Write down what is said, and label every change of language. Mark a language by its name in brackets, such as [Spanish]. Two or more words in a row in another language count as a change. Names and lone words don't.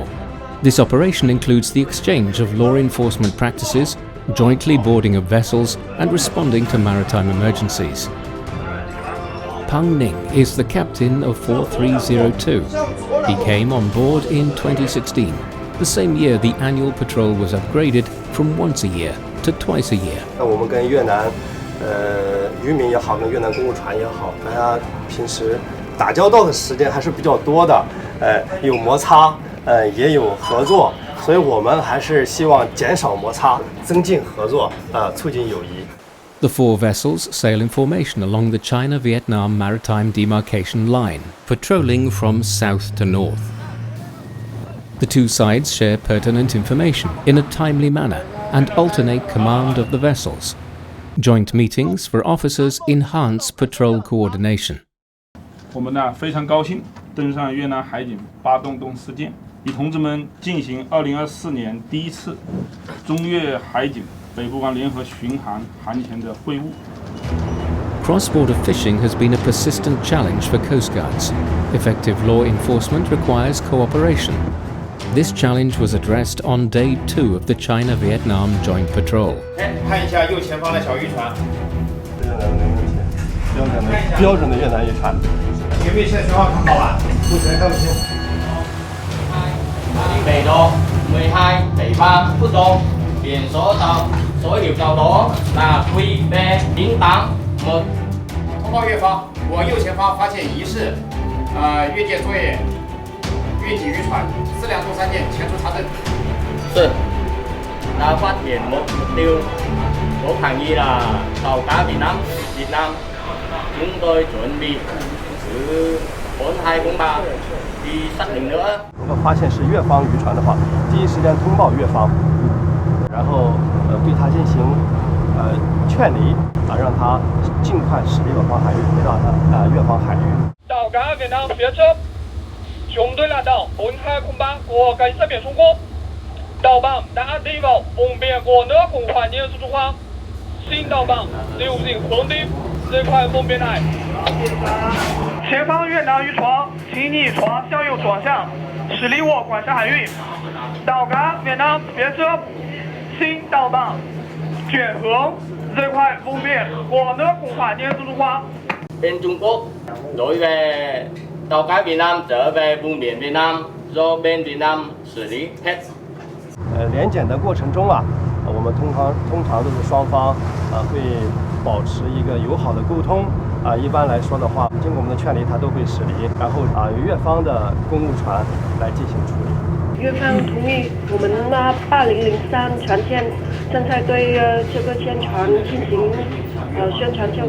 [English] This operation includes the exchange of law enforcement practices, jointly boarding of vessels, and responding to maritime emergencies. Pang Ning is the captain of 4302. He came on board in 2016, the same year the annual patrol was upgraded from once a year to twice a year. [Chinese] 我们跟越南渔民也好，跟越南公务船也好，大家平时打交道的时间还是比较多的，有摩擦，也有合作，所以我们还是希望减少摩擦，增进合作，促进友谊。 [English] The four vessels sail in formation along the China-Vietnam maritime demarcation line, patrolling from south to north. The two sides share pertinent information in a timely manner and alternate command of the vessels. Joint meetings for officers enhance patrol coordination. [Chinese] 我们呢非常高兴登上越南海警8洞洞事件，与同志们进行2024年第一次中越海警北部湾联合巡航航前的会晤。 [English] Cross-border fishing has been a persistent challenge for Coast Guards. Effective law enforcement requires cooperation. This challenge was addressed on day 2 of the China-Vietnam joint patrol. [Chinese] 看一下右前方的小渔船。标准的越南渔船。有没有现在信号看好了？目前看不清。北độ 12 北方不东， [Vietnamese] biển số hiệu tàu đó là QB081。 [Chinese] 通报越方，我右前方发现疑似越界作业。越境渔船4辆重3件前出查证。 [Vietnamese] 是，đã phát hiện một mục tiêu có khả nghi là tàu cá Việt Nam. Chúng tôi chuẩn bị thứ 4203đi xác định nữa. [Chinese] 如果发现是越方渔船的话，第一时间通报越方，然后对它进行劝离，让它尽快驶离我方海域，回到越方海域。 [Vietnamese] tàu cá Việt Nam phía trước. Chúng tôi là tàu 4203 của cảnh sát biển Trung Quốc. Tàu bạn đã đi vào vùng biển của nước Cộng hòa Nhân dân Trung Hoa. Xin tàu bạn điều chỉnh hướng đi rời khỏi vùng biển này. [Chinese] 前方越南渔船，请你船向右转向，驶离我管辖海域。 [Vietnamese] 岛 cá Việt Nam phía trước, xin tàu bạn chuyển hướng rời khỏi vùng biển của nước Cộng hòa Nhân dân Trung Hoa. Bên Trung Quốc đối về tàu cá Việt Nam trở về vùng biển Việt Nam do bên Việt Nam xử lý hết. [Chinese] 联检的过程中啊，我们通常都是双方会保持一个友好的沟通一般来说的话，经过我们的劝离，它都会驶离，然后由越方的公务船来进行处理。越方同意我们那8003船舰正在对这个舰船进行宣传教育。